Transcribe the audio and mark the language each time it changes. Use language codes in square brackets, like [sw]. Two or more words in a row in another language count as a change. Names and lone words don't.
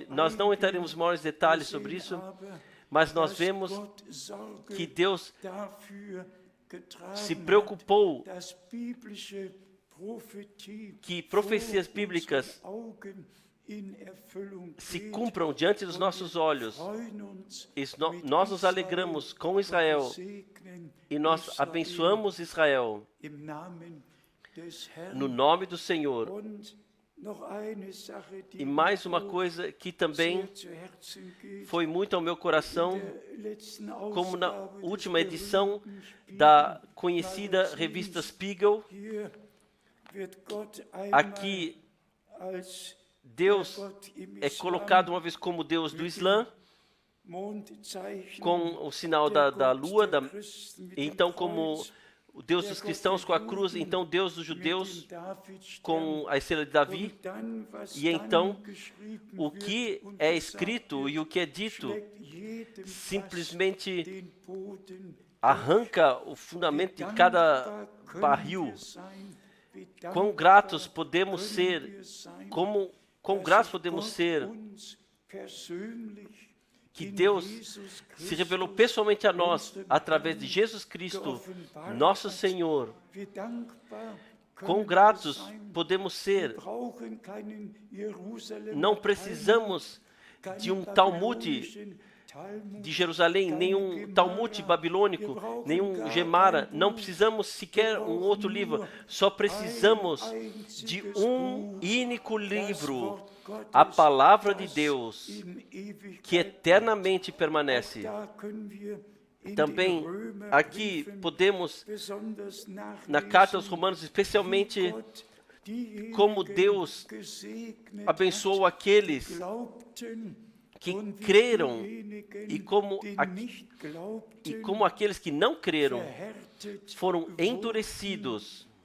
[pt] Nós não entraremos em maiores detalhes sobre isso, mas nós vemos que Deus se preocupou que profecias bíblicas se cumpram diante dos nossos olhos. Nós nos alegramos com Israel e nós abençoamos Israel no nome do Senhor. [de] noch eine Sache, die [pt] E mais [de] mir [pt] uma [de] auch [pt] coisa que também [de] sehr zu Herzen geht. [pt] foi muito ao meu coração, [de] In der letzten [pt] como na [de] Ausgabe des [pt] última edição [de] berühmten [pt] da conhecida revista Spiegel. [de] Hier wird Gott einmal [pt] Aqui [de] als [pt] Deus [de] Gott im [pt] é [de] Islam [pt] colocado uma vez como Deus do Islã, [de] Mondzeichen, [pt] com o sinal [de] der [pt] da [de] Gott [pt] lua, [de] der Christen mit [pt] e [de] dem [pt] então como [de] Kreuz, [pt] o Deus dos cristãos com a cruz, então Deus dos [de] mit [pt] judeus [de] dem Davidstern. [pt] com a estrela de Davi. [de] Und dann, was [pt] E então, [de] dann geschrieben [pt] o [de] wird [pt] que [de] und [pt] é [de] gesagt [pt] escrito [de] wird, [pt] e o que é dito [de] schlägt jedem [pt] simplesmente [de] fast den Boden. [pt] arranca o fundamento de cada [de] Dankbar können [pt] barril. [de] wir sein, wie [pt] Quão [de] dankbar [pt] gratos podemos [de] können [pt] ser, [de] wir sein, [pt] quão [de] dass [pt] gratos [de] sich [pt] podemos [de] Gott [pt] ser [de] uns persönlich [pt] que [de] in [pt] Deus [de] Jesus [pt] se revelou [de] Christus, [pt] pessoalmente a nós [de] unserem [pt] através de [de] Herrn, [pt] Jesus Cristo, [de] geoffenbart [pt] nosso [de] hat. [pt] Senhor. [de] Wie dankbar [pt] Quão [de] können wir [pt] gratos [de] sein. [pt] podemos [de] Wir [pt] ser. [de] brauchen keinen Jerusalemer [pt] Não [de] Talmud, [pt] precisamos [de] keinen [pt] de Talmud [de] babylonischen Talmud, [pt] de Jerusalém, nenhum [de] keinen [pt] Talmud [de] Gemara. [pt] babilônico, [de] Wir brauchen [pt] nenhum [de] gar [pt] Gemara. [de] kein [pt] Não [de] Buch. [pt] precisamos sequer um outro livro. Só precisamos de um único livro, a palavra de Deus, que eternamente permanece. Também aqui podemos, na carta aos Romanos, especialmente como Deus abençoou aqueles que creram e como aqueles que não creram foram endurecidos.